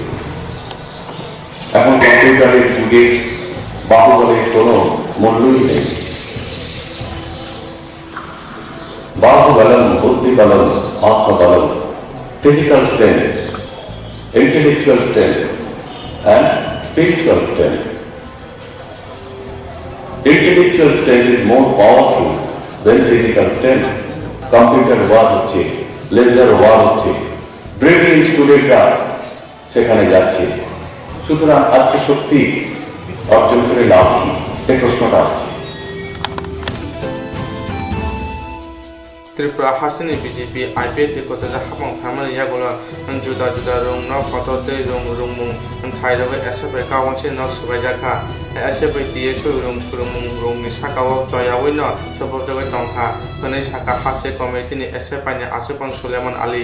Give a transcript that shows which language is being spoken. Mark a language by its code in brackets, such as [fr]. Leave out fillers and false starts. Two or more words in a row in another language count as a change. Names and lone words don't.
[bn] এখন কম্পিউটারের যুগে বাহুবলের কোনো মূল্যই নেই [sa] বাহুবলম বুদ্ধিবলম আত্মবলম [en] physical strength, intellectual strength, and spiritual strength. Intellectual strength is more powerful than physical strength. Computer war [bn] হচ্ছে, [en] laser war [bn] হচ্ছে, [en] brilliant studentরা [bn] সেখানে যাচ্ছে। সুতরাং আজকে শক্তি অর্জন করে লাভ কি? এই প্রশ্নটা আসছে। [trp] Tripura Hastini BJP IPT kota hapang family yagola juda juda rong no photo de rong rong mung thairobe SFP kawanche no subajaka SFP DSO rong rong ni sakawo joyawi no sobotobe tongkha kone saka hase committee ni SFP ni asupang Suleiman Ali